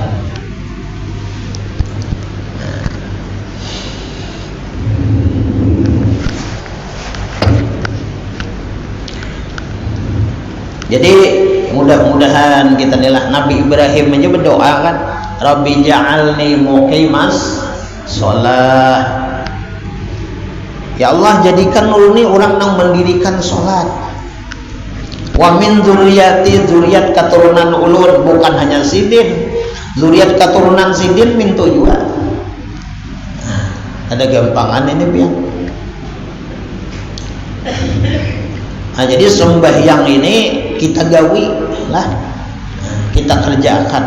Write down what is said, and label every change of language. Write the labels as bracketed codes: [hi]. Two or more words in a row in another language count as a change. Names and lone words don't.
[id] Jadi mudah-mudahan kita inilah Nabi Ibrahim aja berdoa kan, [ar] Rabbi ja'alni muqimas sholat. Ya Allah [id] jadikan ulun orang yang mendirikan sholat. [ar] Wa min dzurriyyati, [bjn] dzurriyyat keturunan ulun, bukan hanya sidin, dzurriyyat keturunan sidin mintu juga. Nah, ada gampangan ini biar. [id] Nah, jadi sembahyang ini kita gawi lah, kita kerjakan.